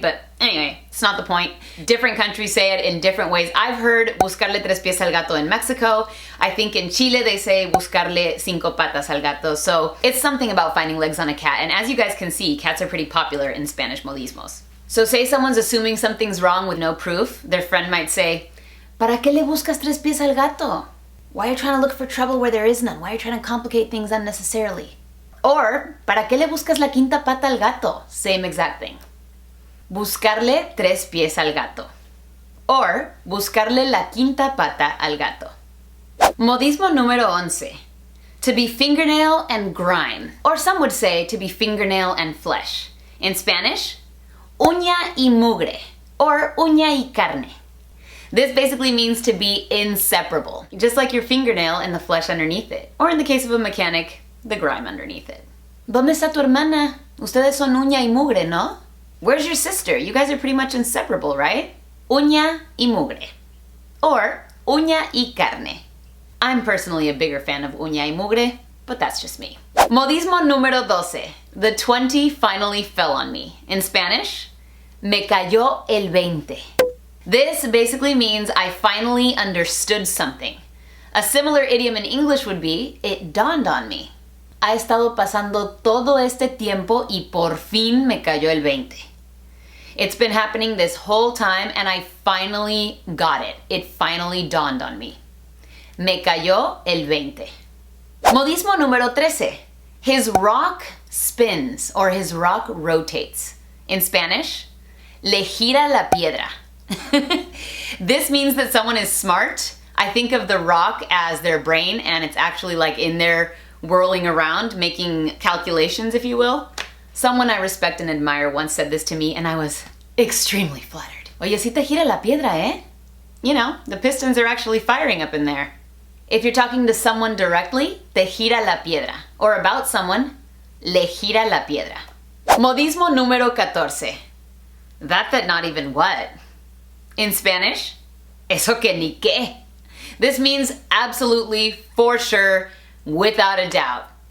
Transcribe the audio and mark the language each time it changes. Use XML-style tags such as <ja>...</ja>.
<en>But anyway, it's not the point. Different countries say it in different ways. I've heard</en> <es>buscarle 3 pies al gato</es> <en>in Mexico. I think in Chile they say</en> <es>buscarle 5 patas al gato.</es> <en>So it's something about finding legs on a cat. And as you guys can see, cats are pretty popular in Spanish modismos. So say someone's assuming something's wrong with no proof. Their friend might say,</en> <es>¿Para qué le buscas 3 pies al gato?</es> <en>Why are you trying to look for trouble where there is none? Why are you trying to complicate things unnecessarily?</en> <es>Or, ¿para qué le buscas la quinta pata al gato?</es> <en>Same exact thing.</en> <es>Buscarle 3 pies al gato. Or, buscarle la quinta pata al gato. Modismo número 11.</es> <en>To be fingernail and grime. Or some would say to be fingernail and flesh. In Spanish,</en> <es>uña y mugre.</es> <en>Or</en> <es>uña y carne.</es> <en>This basically means to be inseparable, just like your fingernail and the flesh underneath it. Or in the case of a mechanic, the grime underneath it.</en> <es>¿Dónde está tu hermana? Ustedes son uña y mugre, ¿no?</es> <en>Where's your sister? You guys are pretty much inseparable, right?</en> <es>Uña y mugre.</es> <en>Or</en> <es>uña y carne.</es> <en>I'm personally a bigger fan of</en> <es>uña y mugre,</es> <en>but that's just me.</en> <es>Modismo número 12.</es> <en>The 20 finally fell on me. In Spanish,</en> <es>me cayó el 20.</es> <en>This basically means I finally understood something. A similar idiom in English would be, it dawned on me.</en> <es>Ha estado pasando todo este tiempo y por fin me cayó el 20.</es> <en>It's been happening this whole time and I finally got it. It finally dawned on me.</en> <es>Me cayó el 20. Modismo número 13.</es> <en>His rock spins or his rock rotates. In Spanish,</en> <es>le gira la piedra.</es> <en>This means that someone is smart. I think of the rock as their brain and it's actually like in there whirling around, making calculations, if you will. Someone I respect and admire once said this to me and I was extremely flattered.</en> <es>Oye, si te gira la piedra, eh?</es> <en>You know, the pistons are actually firing up in there. If you're talking to someone directly,</en> <es>te gira la piedra.</es> <en>Or about someone,</en> <es>le gira la piedra. Modismo número 14.</es> <en>That not even what? In Spanish,</en> <es>eso que ni qué.</es> <en>This means absolutely, for sure, without a doubt.</en>